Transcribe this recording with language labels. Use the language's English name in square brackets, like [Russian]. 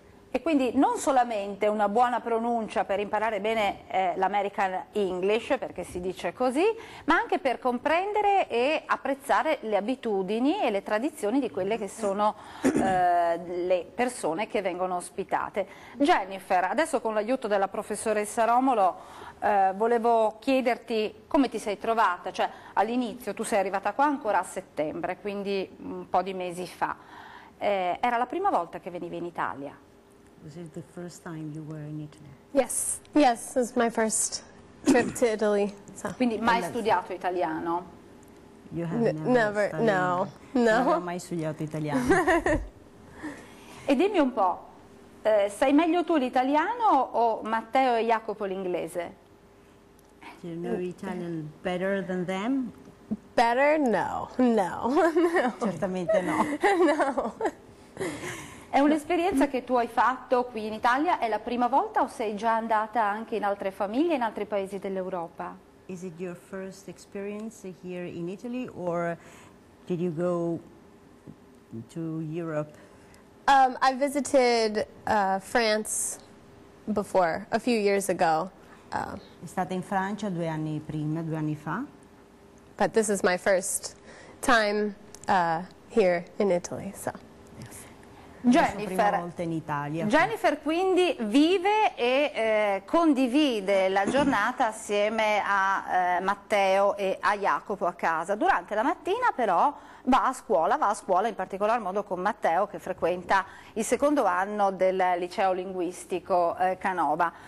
[Italian] E quindi non solamente una buona pronuncia per imparare bene l'American English, perché si dice così, ma anche per comprendere e apprezzare le abitudini e le tradizioni di quelle che sono le persone che vengono ospitate. Jennifer, adesso con l'aiuto della professoressa Romolo volevo chiederti come ti sei trovata, cioè all'inizio tu sei arrivata qua ancora a settembre, quindi un po' di mesi fa. Era la prima volta che venivi in Italia? [English] Was it the first time you were in Italy? Yes, this is my first trip to Italy. So. [Italian] Quindi mai studiato italiano? [English] You have Never, no. [Italian] Non ho mai studiato italiano. E dimmi un po', sai meglio tu l'italiano o Matteo e Jacopo l'inglese? [English] Do you know Italian better than them? Better? No. [Italian] Certamente no. No. È un'esperienza che tu hai fatto qui in Italia? È la prima volta o sei già andata anche in altre famiglie, in altri paesi dell'Europa? [English] Is it your first experience here in Italy, or did you go to Europe? I visited France before, a few years ago. [Italian] È stata in Francia 2 anni prima, 2 anni fa. [English] But this is my first time here in Italy, so. [Italian] adesso prima volta in Italia. Jennifer quindi vive e condivide la giornata assieme a Matteo e a Jacopo a casa. Durante la mattina però va a scuola in particolar modo con Matteo che frequenta il secondo anno del liceo linguistico Canova.